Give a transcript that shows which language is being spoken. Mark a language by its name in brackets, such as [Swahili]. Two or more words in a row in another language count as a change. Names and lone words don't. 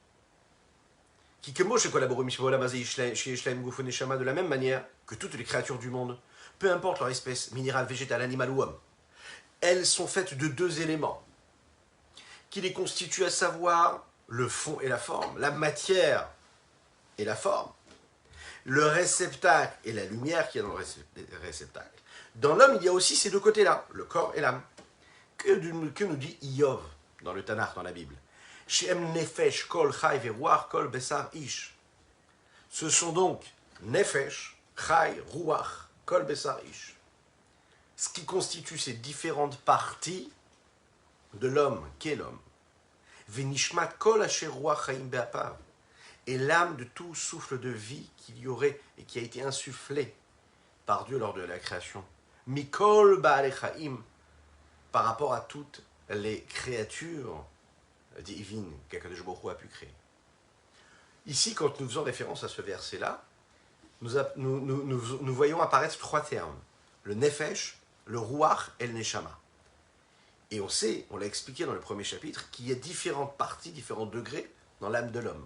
[French] De la même manière que toutes les créatures du monde, peu importe leur espèce, minérale, végétale, animale ou homme, elles sont faites de deux éléments qui les constituent, à savoir le fond et la forme, la matière et la forme, le réceptacle et la lumière qui est dans le réceptacle. Dans l'homme, il y a aussi ces deux côtés-là, le corps et l'âme. Que nous dit Iyov dans le Tanakh, dans la Bible? [Hebrew] שם נפש כל חי ורוח כל בשר איש. [French] Ce sont donc [Hebrew] נפש חי רוח כל בשר איש. [French] Ce qui constitue ces différentes parties de l'homme, qu'est l'homme. [Hebrew] ונשמת כל אשר רוח חיים באפיו. [French] Et l'âme de tout souffle de vie qu'il y aurait et qui a été insufflé par Dieu lors de la création. [Hebrew] מכל בעלי חיים, [French] par rapport à toutes les créatures divines qu'Akadosh Baruch Hu a pu créer. Ici, quand nous faisons référence à ce verset-là, nous voyons apparaître trois termes. Le nefesh, le ruach et le neshama. Et on sait, on l'a expliqué dans le premier chapitre, qu'il y a différentes parties, différents degrés dans l'âme de l'homme.